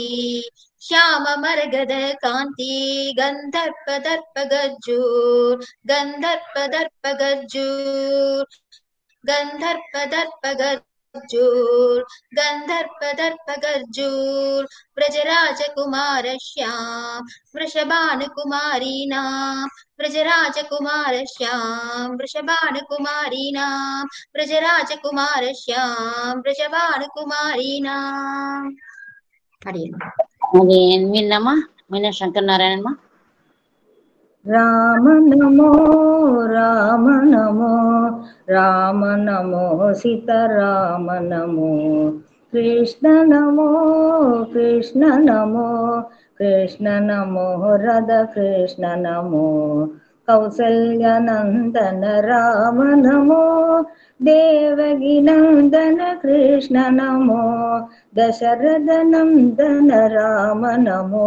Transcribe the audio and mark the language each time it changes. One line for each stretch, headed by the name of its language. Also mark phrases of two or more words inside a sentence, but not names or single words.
Sanskrit: श्याम मरगद कांति, गंधर्प दर्प गज्जूर गंधर्प दर्प गज्जूर, गंधर्प दर्प गज्जूर गंधर्प दर्प गज्जूर, व्रजराजकुमार श्याम वृषभानुकुमारीणां, व्रजराजकुमार श्याम वृषभानुकुमारीणां, व्रजराजकुमार श्याम वृषभानुकुमारीणां.
Telugu: అడియన్ మీనమ్మా, మీన శంకర్ నారాయణమ్మా.
Sanskrit: राम नमो राम नमो राम नमो सीताराम नमो, कृष्ण नमो कृष्ण नमो कृष्ण नमो राधा कृष्ण नमो, कौसल्य नन्दन राम नमो, देवकि नन्दन कृष्ण नमो, दशरथ नन्दन राम नमो, దేవకి నందన కృష్ణ నమో, దశరథ నందన రామ నమో,